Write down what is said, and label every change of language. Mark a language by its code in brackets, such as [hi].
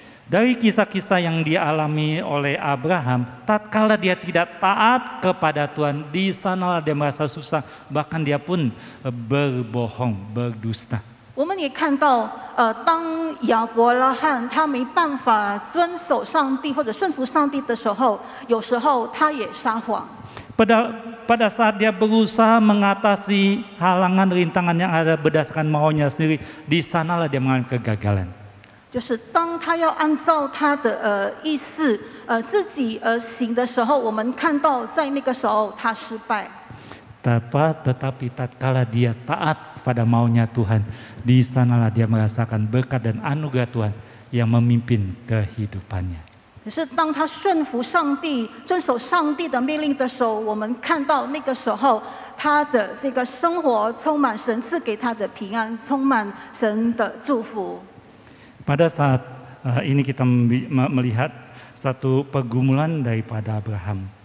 [id] dari kisah-kisah yang dialami oleh Abraham, tatkala dia tidak taat kepada Tuhan, di sanalah dia merasa susah, bahkan dia pun berbohong, berdusta. [zh] 我们也看到，当亚伯拉罕他没办法遵守上帝或者顺服上帝的时候，有时候他也撒谎。 [id] Pada saat dia berusaha mengatasi halangan rintangan yang ada berdasarkan maunya sendiri, di sanalah dia mengalami kegagalan. [zh] 就是当他要按照他的意思自己行的时候，我们看到在那个时候他失败。 [id] Tetapi tatkala dia taat pada maunya Tuhan, di sanalah dia merasakan berkat dan anugerah Tuhan yang memimpin kehidupannya. [zh] 可是当他顺服上帝、遵守上帝的命令的时候，我们看到那个时候他的这个生活充满神赐给他的平安，充满神的祝福。 [id] Pada saat ini kita melihat satu pergumulan daripada Abraham.